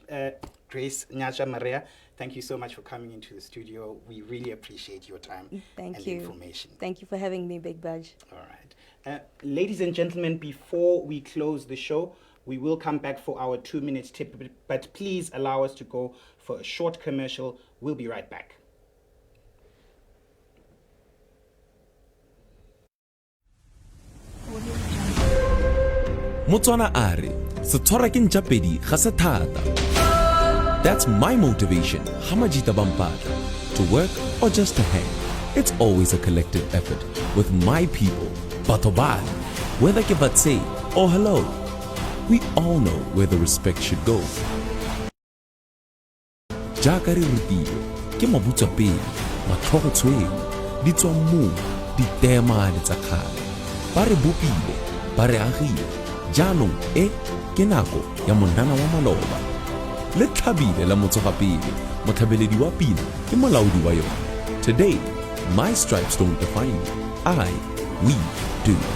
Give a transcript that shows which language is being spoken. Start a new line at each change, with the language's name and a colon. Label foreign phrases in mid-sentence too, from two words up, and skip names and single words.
English: Grace Nyasha Mareya, thank you so much for coming into the studio. We really appreciate your time and information. Thank you for having me, Big Budge. All right. Ladies and gentlemen, before we close the show, we will come back for our 2-minute tip, but please allow us to go for a short commercial. We'll be right back.
Tswana: Motswana are, se tshwara ke ntjapedi ga se thata.
English: That's my motivation, Hamajita Bampata. To work or just to hang, it's always a collective effort with my people, Batobali, whether
Tswana: ke vatse
English: or hello. We all know where the respect should go.
Tswana: Jaaka re rutile, ke mabutsa pele, matlhogo tshweu, di tswa mmu, di teemane tsa kgale. Ba re bopile, ba re agile, jaanong ke nako ya monana wa maloba. Le tlhabile la motsogapele, motlhabeledi wa pina ke molaodi wa yona.
English: Today, my stripes don't define me. We do.